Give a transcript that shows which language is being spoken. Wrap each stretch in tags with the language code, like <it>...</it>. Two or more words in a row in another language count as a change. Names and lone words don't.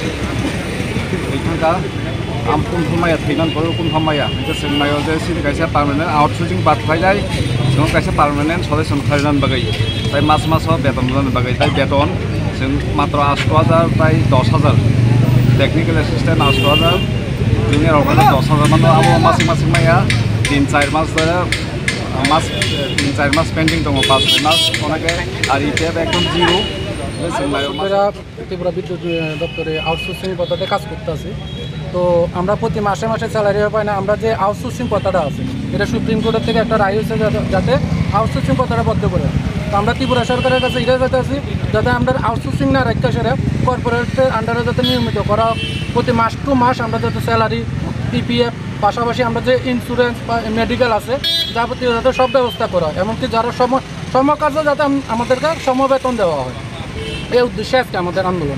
<trp>ekhanga ampun phamaya thainan poro kun phamaya je sing mayo je sini kaisa</trp> <en>permanent outsourcing</en> <trp>bat phailai sing kaisa</trp> <en>permanent solution</en> <trp>khainan bagai tai mas beton lan bagai tai beton sing matro 8000 tai 10000</trp> <en>technical assistant</en> <trp>8000</trp> <en>junior organ</en> <trp>10000 mano abo masing maya 3-4 mas mas 3-4 mas pending dong 5 mas onake ari tab ekdom zero sing mayo</trp> <bn>ত্রিপুরা বিদ্যুৎ দপ্তরে আউটসোর্সিং পদ্ধতিতে কাজ করতেছি তো আমরা প্রতি মাসে স্যালারি পাই না আমরা যে আউটসোর্সিং কথাটা আছে এটা সুপ্রিম কোর্টের থেকে একটা রায় হয়েছে যাতে আউটসোর্সিং কথাটা বদ্ধ করে তো আমরা ত্রিপুরা সরকারের কাছে এটা চাইতেছি যাতে আমরা আউটসোর্সিং না রাখতে সেটা কর্পোরেটের আন্ডারে যাতে নিয়মিত করা প্রতি মাস টু মাস আমরা যাতে স্যালারি পিপিএফ পাশাপাশি আমরা যে ইন্স্যুরেন্স বা মেডিকেল আছে যাবতীয় যাতে সব ব্যবস্থা করা হয় এমনকি যারা সমকাজে যাতে আমাদেরকে সমবেতন দেওয়া হয় এই উদ্দেশ্যে আজকে আমাদের আন্দোলন</bn>